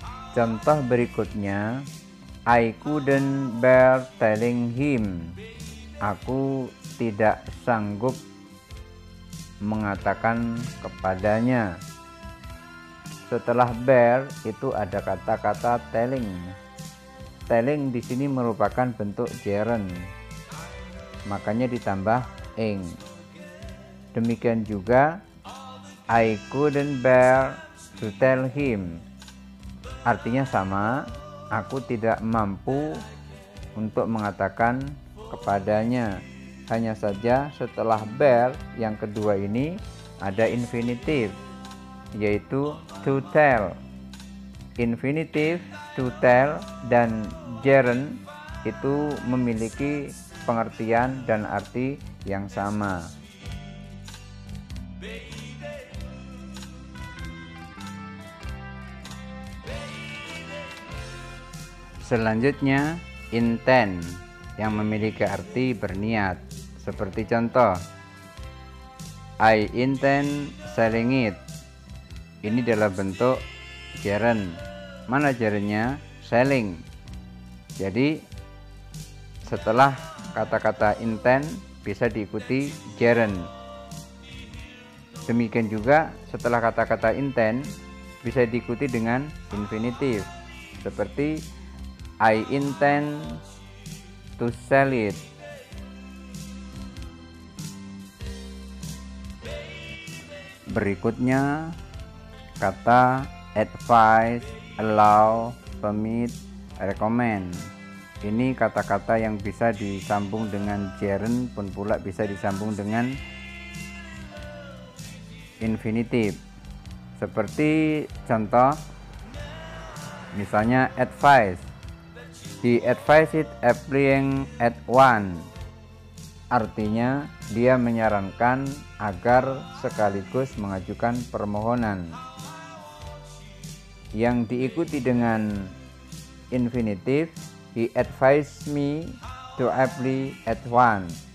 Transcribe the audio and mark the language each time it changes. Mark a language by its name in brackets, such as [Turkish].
[Indonesian] Contoh berikutnya, [English] I couldn't bear telling him. [Indonesian] Aku tidak sanggup mengatakan kepadanya. Setelah bear itu ada kata-kata telling. Telling di sini merupakan bentuk gerund, makanya ditambah ing. Demikian juga [English] I couldn't bear to tell him. [Indonesian] Artinya sama, aku tidak mampu untuk mengatakan kepadanya. Hanya saja setelah bear yang kedua ini ada infinitif, yaitu to tell. infinitive, to tell, dan gerund itu memiliki pengertian dan arti yang sama. Selanjutnya, intend yang memiliki arti berniat. Seperti contoh, [English] I intend selling it. [Indonesian] Ini dalam bentuk gerund. Mana gerundnya? Selling. Jadi setelah kata-kata intend bisa diikuti gerund. Demikian juga setelah kata-kata intend bisa diikuti dengan infinitive. Seperti [English] I intend to sell it. [Indonesian] Berikutnya kata advise, allow, permit, recommend. Ini kata-kata yang bisa disambung dengan gerund pun pula bisa disambung dengan infinitive. Seperti contoh misalnya advice. [English] He advised it applying at 1. [Indonesian] Artinya dia menyarankan agar sekaligus mengajukan permohonan. Yang diikuti dengan [English] infinitive, he advised me to apply at 1.